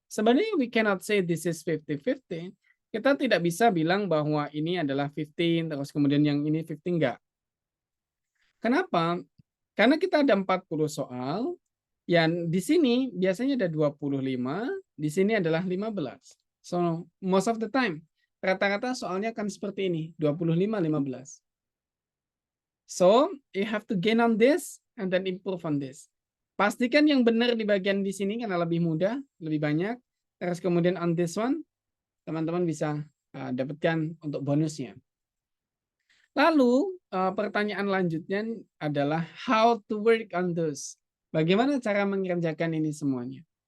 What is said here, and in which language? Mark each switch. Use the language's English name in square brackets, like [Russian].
[Indonesian] Sebenarnya [English] we cannot say this is 50-50. [Indonesian] Kita tidak bisa bilang bahwa ini adalah 15, terus kemudian yang ini 15, enggak. Kenapa? Karena kita ada 40 soal, yang di sini biasanya ada 25, di sini adalah 15. [English] So, most of the time, [Indonesian] rata-rata soalnya akan seperti ini, 25-15. [English] So, you have to gain on this and then improve on this. [Indonesian] Pastikan yang benar di bagian di sini karena lebih mudah, lebih banyak. Terus kemudian [English] on this one, [Indonesian] teman-teman bisa dapatkan untuk bonusnya. Lalu, pertanyaan lanjutnya adalah [English] how to work on those. [Indonesian] Bagaimana cara mengerjakan ini semuanya?